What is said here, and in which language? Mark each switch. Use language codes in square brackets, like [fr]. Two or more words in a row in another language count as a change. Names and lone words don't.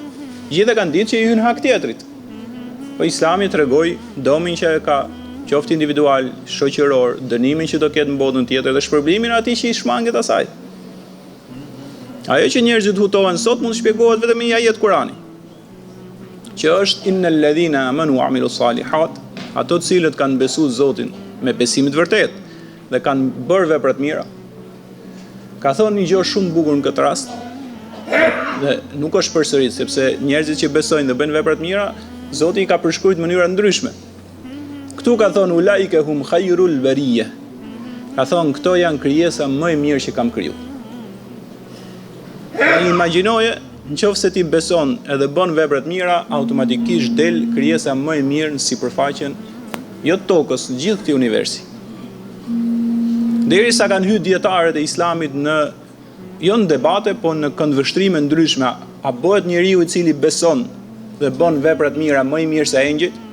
[sq] Gjithë e kanë ditë që i hyn hak tjetrit. Po Islami tregoi domin që ka qoftë individual, shoqëror, dënimin që do ketë në botën tjetër dhe shpërblimin atij që i shmanget asaj. Ajo që njerëzit hutohen sot mund shpjegohet vetëm me një ajet Kurani, që është [ar] إن الذين آمنوا وعملوا الصالحات, [sq] ato të cilët kanë besuar Zotin me besim të vërtetë dhe kanë bërë vepra të mira. Ka thonë një gjë shumë bukur në këtë rast, dhe nuk është përsërit, sepse njerëzit që besojnë dhe bëjnë vepra të mira, Zoti i ka përshkruajtur në mënyra ndryshme. Këtu ka thonë [ar] أولئك هم خير البرية. [sq] Ka thonë këto janë krijesa më e mirë që kam krijuar. Imagjinoje, nëse ti beson edhe bën vepra të mira, automatikisht del krijesa më e mirë në sipërfaqen jo të tokës, në gjithë këtij universi. Derisa kanë hyrë dietarët e Islamit jo në debate, po në këndvështrime ndryshme, a bëhet njeriu i cili beson dhe bën vepra të mira më i mirë se engjëjt?